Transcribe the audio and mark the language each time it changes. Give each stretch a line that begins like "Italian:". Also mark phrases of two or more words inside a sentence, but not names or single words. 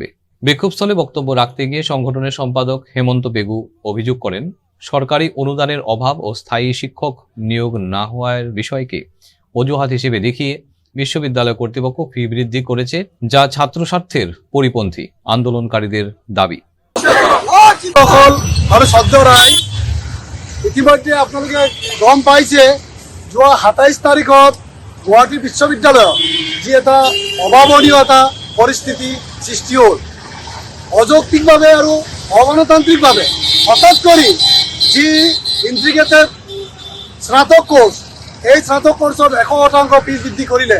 Bangla: বিক্ষোভস্থলে বক্তব্য রাখতে গিয়ে সংগঠনের সম্পাদক হেমন্ত পেগু অভিযোগ করেন, সরকারি অনুদানের অভাব ও স্থায়ী শিক্ষক নিয়োগ না হওয়ার বিষয়কে অজুহাত হিসেবে দেখিয়ে বিশ্ববিদ্যালয় কর্তৃপক্ষ ফি বৃদ্ধি করেছে, যা ছাত্র স্বার্থের পরিপন্থী। আন্দোলনকারীদের দাবি,
Assamese: ইতিমধ্যে আপোনালোকে গম পাইছে, যোৱা 27 তাৰিখত গুৱাহাটী বিশ্ববিদ্যালয়ত যি এটা অভাৱনীয় এটা পৰিস্থিতি সৃষ্টি হ'ল, অযৌক্তিকভাৱে আৰু অগণতান্ত্ৰিকভাৱে হঠাৎ কৰি যি ইণ্টিগ্ৰেটেড স্নাতক কোৰ্চ, এই স্নাতক কোৰ্চত 100% ফিজ বৃদ্ধি কৰিলে।